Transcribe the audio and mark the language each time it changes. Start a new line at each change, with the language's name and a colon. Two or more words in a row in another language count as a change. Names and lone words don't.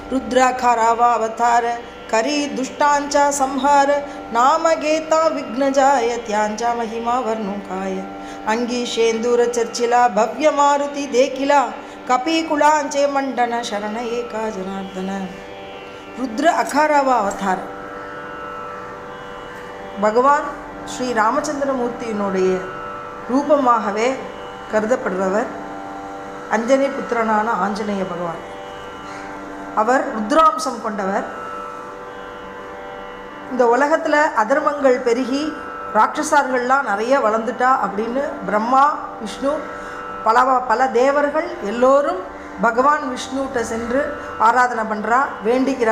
Marathi: रुद्राकारावा अवतार करी दुष्टांचा संहार नाम गेता विघ्नजाय त्यांचा महिमा वर्णुकाय अंगी शेंदूर चर्चिला भव्य मारुति देखिला कपिकुलांचे मंडन शरण एका जनार्दन. रुद्र अकारावा अवतार
Tamil: பகவான் ஸ்ரீ ராமச்சந்திரமூர்த்தியினுடைய ரூபமாகவே கருதப்படுறவர் அஞ்சனி புத்திரனான ஆஞ்சநேய பகவான். அவர் ருத்ராம்சம் கொண்டவர். இந்த உலகத்தில் அதர்மங்கள் பெருகி ராட்சசார்கள்லாம் நிறைய வளர்ந்துட்டா அப்படின்னு பிரம்மா விஷ்ணு பல தேவர்கள் எல்லோரும் பகவான் விஷ்ணுகிட்ட சென்று ஆராதனை பண்ணுறா, வேண்டிக்கிறா.